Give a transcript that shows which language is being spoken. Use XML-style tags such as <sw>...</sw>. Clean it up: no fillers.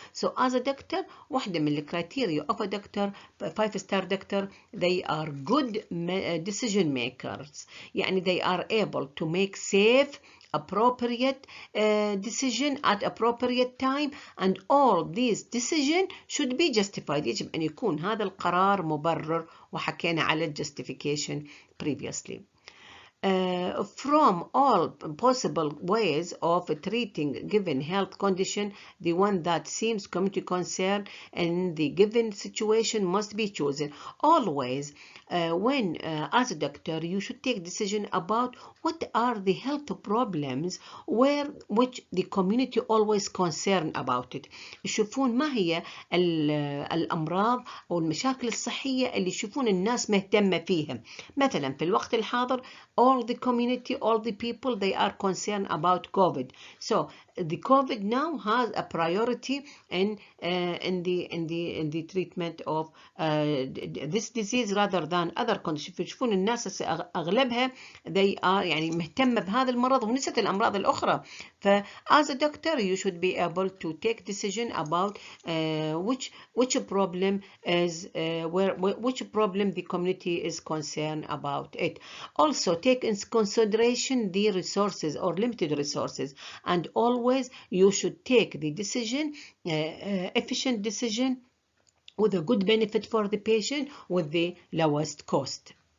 <en>So as a doctor,</en> <ar>واحدة من الكرايتيريا</ar> <en>of a doctor, 5-star doctor, they are good decision makers. يعني they are able to make safe, appropriate decision at appropriate time, and all these decision should be justified.</en> <ar>يجب أن يكون هذا القرار مبرر، وحكينا على</ar> <en>justification previously. From all possible ways of treating given health condition, the one that seems community concern in the given situation must be chosen. Always, when as a doctor, you should take decision about what are the health problems which the community always concerned about it.</en> <ar>يشوفون ما هي الأمراض أو المشاكل الصحية اللي يشوفون الناس مهتمة فيها. مثلا في الوقت الحاضر</ar> <en>all the community, all the people, they are concerned about COVID. So the COVID now has a priority in the treatment of this disease rather than other conditions.</en> <ar>يشوفون الناس أغلبها</ar> <en>they are</en> <ar>يعني مهتمة بهذا المرض ونسيت الأمراض الأخرى.</ar> <en>ف as a doctor you should be able to take decision about which problem is which problem the community is concerned about it. Also take in consideration the resources or limited resources, and always you should take the decision, efficient decision with a good benefit for the patient with the lowest cost.</en>